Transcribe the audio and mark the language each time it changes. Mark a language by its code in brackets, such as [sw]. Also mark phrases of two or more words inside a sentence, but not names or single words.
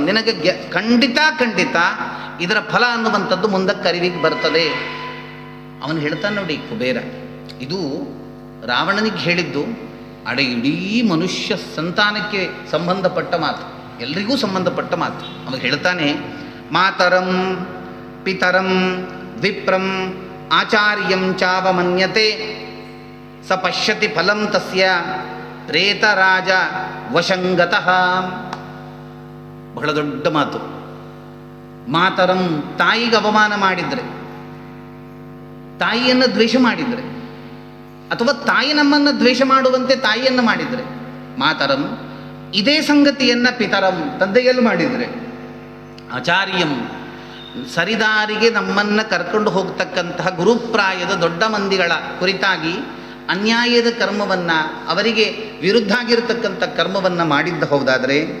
[kn] ನಿನಗೆ ಖಂಡಿತ ಇದರ ಫಲ ಅನ್ನುವಂಥದ್ದು ಮುಂದಕ್ಕೆ ಅರಿವಿಗೆ ಬರ್ತದೆ. ಅವನು ಹೇಳ್ತಾನೆ ನೋಡಿ ಕುಬೇರ, ಇದು ರಾವಣನಿಗೆ ಹೇಳಿದ್ದು ಇಡೀ ಮನುಷ್ಯ ಸಂತಾನಕ್ಕೆ ಸಂಬಂಧಪಟ್ಟ ಮಾತು, ಎಲ್ರಿಗೂ ಸಂಬಂಧಪಟ್ಟ ಮಾತು. ಅವನು ಹೇಳ್ತಾನೆ, [sa] ಮಾತರಂ ಪಿತರಂ ವಿಪ್ರಂ ಆಚಾರ್ಯಂ ಚಾವಮನ್ಯತೆ ಸ ಪಶ್ಯತಿ ಫಲಂ ತಸ್ಯ ಪ್ರೇತರಾಜ ವಶಂಗತಃ. [kn] ಬಹಳ ದೊಡ್ಡ ಮಾತು. ಮಾತರಂ, ತಾಯಿಗೆ ಅವಮಾನ ಮಾಡಿದರೆ, ತಾಯಿಯನ್ನು ದ್ವೇಷ ಮಾಡಿದರೆ, ಅಥವಾ ತಾಯಿ ನಮ್ಮನ್ನು ದ್ವೇಷ ಮಾಡುವಂತೆ ತಾಯಿಯನ್ನು ಮಾಡಿದರೆ, ಮಾತರಂ ಇದೇ ಸಂಗತಿಯನ್ನು ಪಿತರಂ ತಂದೆಯಲ್ಲೂ ಮಾಡಿದರೆ, ಆಚಾರ್ಯಂ ಸರಿದಾರಿಗೆ ನಮ್ಮನ್ನು ಕರ್ಕೊಂಡು ಹೋಗ್ತಕ್ಕಂತಹ ಗುರುಪ್ರಾಯದ ದೊಡ್ಡ ಮಂದಿಗಳ ಕುರಿತಾಗಿ ಅನ್ಯಾಯದ ಕರ್ಮವನ್ನು, ಅವರಿಗೆ ವಿರುದ್ಧ ಆಗಿರತಕ್ಕಂಥ ಕರ್ಮವನ್ನು ಮಾಡಿದ್ದ ಹೌದಾದರೆ,